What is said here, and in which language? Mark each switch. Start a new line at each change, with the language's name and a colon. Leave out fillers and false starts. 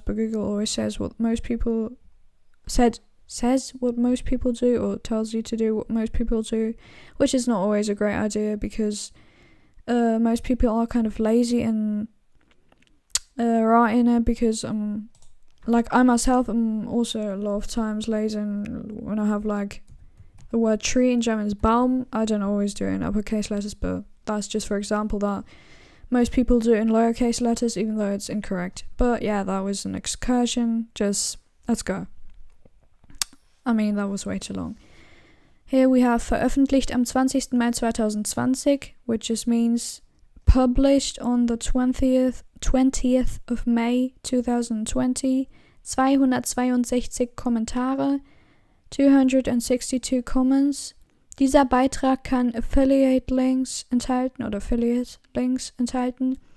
English: But Google always says what most people says what most people do, or tells you to do what most people do, which is not always a great idea because most people are kind of lazy in writing it, because like I myself am also a lot of times lazy, and when I have like the word tree in German is Baum, I don't always do it in uppercase letters, but that's just for example that most people do it in lowercase letters even though it's incorrect. But yeah, that was an excursion, just let's go. That was way too long. Here we have
German: veröffentlicht am 20. Mai 2020,
English: which just means published on the 20th of May 2020,
German: 262 Kommentare,
English: 262 comments.
German: Dieser Beitrag kann affiliate links enthalten.